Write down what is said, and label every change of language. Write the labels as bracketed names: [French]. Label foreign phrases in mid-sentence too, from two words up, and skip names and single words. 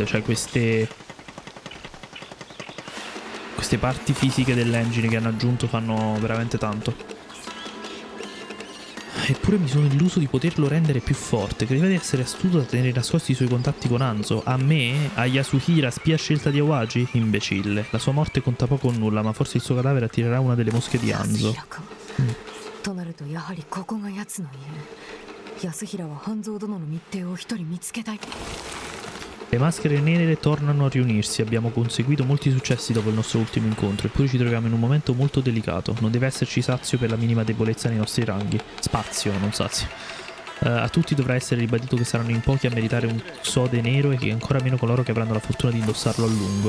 [Italian] Cioè, queste parti fisiche dell'engine che hanno aggiunto fanno veramente tanto. Eppure mi sono illuso di poterlo rendere più forte. Credeva di essere astuto da tenere nascosti i suoi contatti con Hanzo. A me? A Yasuhira, spia scelta di Awaji? Imbecille. La sua morte conta poco o nulla, ma forse il suo cadavere attirerà una delle mosche di Hanzo. [Japanese] となるとやはりここが奴の家。安平は半蔵殿の密偵を一人見つけたい。 [Italian] Le maschere nere tornano a riunirsi. Abbiamo conseguito molti successi dopo il nostro ultimo incontro, eppure ci troviamo in un momento molto delicato. Non deve esserci sazio per la minima debolezza nei nostri ranghi. Spazio, non sazio. A tutti dovrà essere ribadito che saranno in pochi a meritare un sode nero e che ancora meno coloro che avranno la fortuna di indossarlo a lungo.